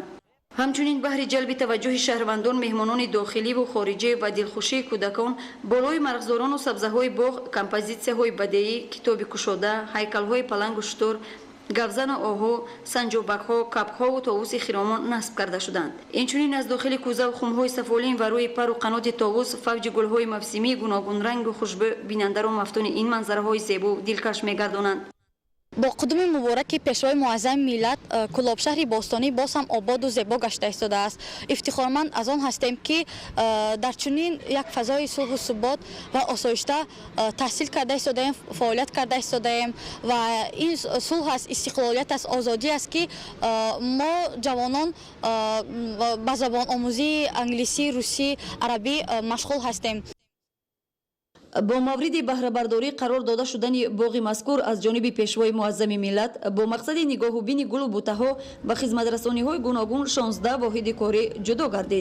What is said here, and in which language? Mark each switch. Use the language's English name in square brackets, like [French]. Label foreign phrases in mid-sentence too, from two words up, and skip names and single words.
[Tajik] ҳамчунин баҳри ҷалби таваҷҷӯҳи шаҳрвандон, меҳмонони дохиливу хориҷӣ ва дилхушии кӯдакон болои марғзорону сабзаҳои боғ композитсияҳои бадеӣ, китоби кушода, ҳайкалҳои палангу шутур, гавзану оҳу, санҷобакҳо, капҳову товуси хиромон насб карда шуданд. инчунин аз дохили кӯзаву хумҳои сафолин ва рӯи пару қаноти товус фавҷи гулҳои мавсимии гуногун рангу хушбӯ бинандаро мафтуни ин манзараҳои зебу дилкаш мегардонанд. با قدوم مبارک پیشوای معظم ملت کلاب شهر باستانی باز هم آباد و زیبا گشته ایستاده است. افتخارمند از آن هستیم که در چنین یک فضای صلح و ثبات و آسایشته تحصیل کرده ایستادیم، فعالیت کرده ایستادیم و این صلح است، استقلالیت است، آزادی است که ما جوانان با زبان آموزی انگلیسی، روسی، عربی مشغول هستیم. бо мавриди баҳрабардорӣ қарор дода шудани боғи мазкур аз ҷониби пешвои муаззами миллат бо мақсади нигоҳубини гулу бутаҳо ба хизматрасониҳои гуногун 16 воҳиди корӣ ҷудо гардид.